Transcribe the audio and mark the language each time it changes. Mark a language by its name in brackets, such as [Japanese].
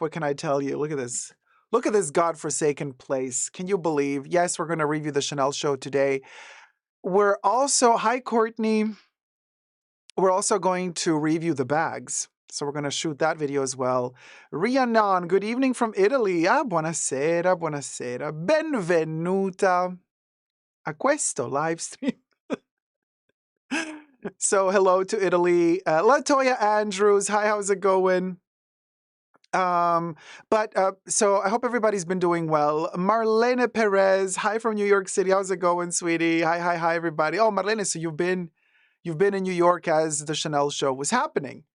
[English] What can I tell you? Look at this. Look at this godforsaken place. Can you believe? Yes, we're going to review the Chanel show today. We're also, hi Courtney, we're also going to review the bags. So we're going to shoot that video as well. Rhiannon, good evening from Italy. [Italian] Ah, buonasera, buonasera. Benvenuta a questo live stream. [English] So hello to Italy. Latoya Andrews, hi, how's it going? So I hope everybody's been doing well. Marlene Perez, hi from New York City. How's it going, sweetie? Hi, everybody. Oh, Marlene, so you've been in New York as the Chanel show was happening.